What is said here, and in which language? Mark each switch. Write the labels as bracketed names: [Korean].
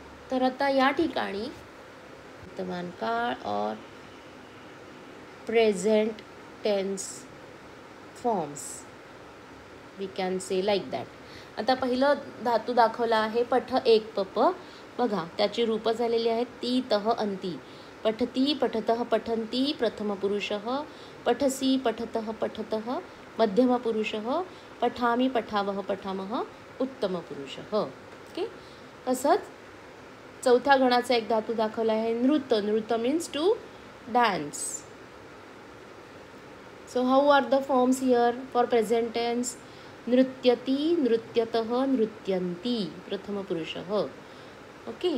[Marathi] तर आता या ठिकाणी वर्तमान काळ [English] और present tense forms we can say like that. [Marathi] आता पहिलं धातू दाखवला आहे पठ एक पप. बघा त्याची रूपं झालेली आहेत ती तह अंती. [Sanskrit] पठती पठतः पठन्ती प्रथमपुरुषः, पठसी पठतः पठतः मध्यमपुरुषः, पठामि पठावः पठामः उत्तमपुरुषः. [English] Okay. [Marathi] तसंच चौथ्या गणाचा एक धातू दाखवला आहे नृत्य. [English] नृत्य means to dance. So how are the forms here for present tense? [Sanskrit] नृत्यती नृत्यतः नृत्यन्ती प्रथमपुरुषः. [English] Okay.